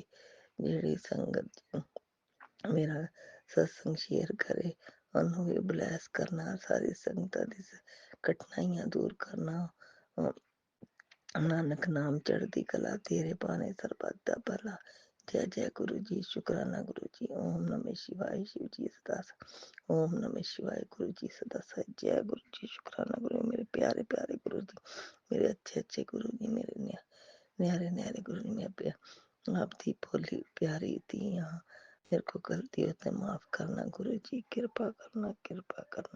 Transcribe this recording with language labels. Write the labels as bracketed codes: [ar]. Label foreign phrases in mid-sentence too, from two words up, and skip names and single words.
[pa] ਜਿਹੜੀ ਸੰਗਤ ਮੇਰਾ ਸਤਸੰਗ ਸ਼ੇਅਰ ਕਰੇ ਉਹਨੂੰ ਵੀ ਬਲੈਸ ਕਰਨਾ, ਸਾਰੀ ਸੰਗਤਾਂ ਦੀ ਕਠਿਨਾਈਆਂ ਦੂਰ ਕਰਨਾ। ਨਾਨਕ ਨਾਮ ਚੜ੍ਹਦੀ ਕਲਾ, ਤੇਰੇ ਬਾਣੇ ਸਰਬੱਤ ਦਾ ਭਲਾ। ਜੈ ਜੈ ਗੁਰੂ ਜੀ, ਸ਼ੁਕਰਾਨਾ ਗੁਰੂ ਜੀ। [hi] ओम नमः शिवाय। शिव जी सदा ओम नमः शिवाय। गुरु जी सदा सच। जय गुरु जी, शुक्राना गुरु, मेरे प्यारे प्यारे गुरु जी, मेरे अच्छे अच्छे गुरु जी, मेरे न्यारे न्यारे गुरु जी। मैं आपकी भोली प्यारी थी यहाँ, मेरे को गलती होते माफ करना गुरु जी, कृपा करना कृपा करना।